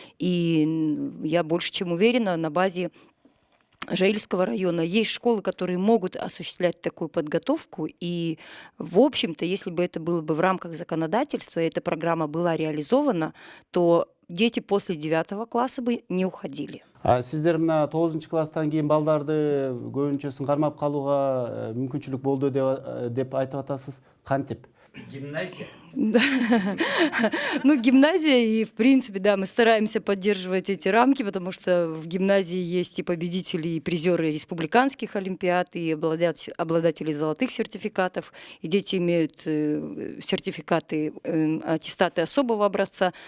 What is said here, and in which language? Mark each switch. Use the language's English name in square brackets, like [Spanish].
[Russian] И я больше чем уверена, на базе Жаильского района есть школы, которые могут осуществлять такую подготовку. И, в общем-то, если бы это было бы в рамках законодательства, и эта программа была реализована, то дети после 9 класса бы не уходили. [Kyrgyz] Сиздер мына 9 класстан кийин балдарды көбүнчөсүн кармап калууга мүмкүнчүлүк болду деп айтып атасыз. Кантип? [Russian] Гимназия. Ну, гимназия, и в принципе, да, мы стараемся поддерживать эти рамки, потому что в гимназии есть и победители, и призеры республиканских олимпиад, и обладатели золотых сертификатов, и дети имеют сертификаты, аттестаты особого образца.